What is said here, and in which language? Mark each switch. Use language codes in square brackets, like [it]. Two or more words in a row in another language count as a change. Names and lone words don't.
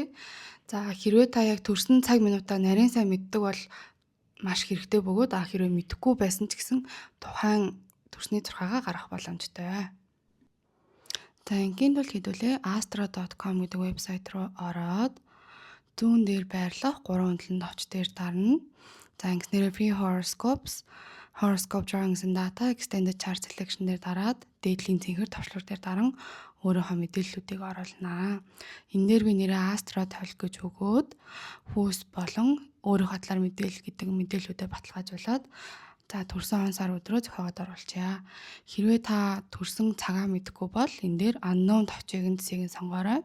[mn] За хэрвээ та яг төрсөн цаг минутаа нарийн сайн мэддэг бол маш хэрэгтэй бөгөөд хэрвээ мэдэхгүй байсан ч гэсэн тухайн төрсний зурхаагаа гаргах боломжтой. За ингийн тул хэдүүлээ astro.com гэдэг вебсайт руу ороод зүүн дээр байрлах 3 үнэлэн товч дээр дарна. За ингэснээр [en] free horoscopes, horoscope drawings and data, extended chart selection [mn] дээр дараад дээдлийн цэнхэр товчлуур дээр даран өөрийнхөө мэдээллүүдийг оруулнаа. Энэ дээр би нэрээ astro толь гэж өгөөд хүүс болон өөрийнхөө талаар мэдээлэл гэдэг мэдээллүүдэд баталгаажуулаад за төрсөн он сар өдрөө зохиогоод оруулчаа. Хэрвээ та төрсөн цагаа мэдэхгүй бол энэ дээр unknown товчийг нь цэгийг сонгоорой.